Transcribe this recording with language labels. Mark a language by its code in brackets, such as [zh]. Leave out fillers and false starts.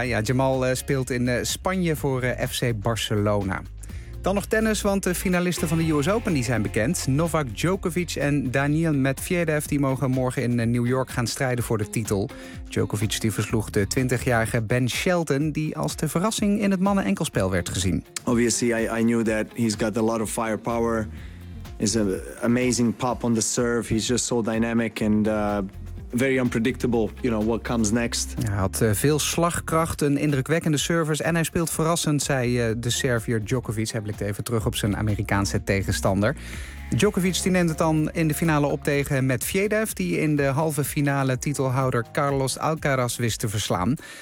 [nl] Ja, Jamal speelt in Spanje voor FC Barcelona. Dan nog tennis, want de finalisten van de US Open die zijn bekend. Novak Djokovic en Daniil Medvedev die mogen morgen in New York gaan strijden voor de titel. Djokovic die versloeg de 20-jarige Ben Shelton, die als de verrassing in het mannen-enkelspel werd gezien. [en] Obviously, I knew that he's got a lot of firepower. Is an amazing pop on the serve. He's just so dynamic and very unpredictable. You know what comes next. [nl] Hij had veel slagkracht, een indrukwekkende service en hij speelt verrassend, zei de Serviër Djokovic. Hij blikt even terug op zijn Amerikaanse tegenstander. Djokovic die neemt het dan in de finale op tegen Medvedev, die in de halve finale titelhouder Carlos Alcaraz wist te verslaan.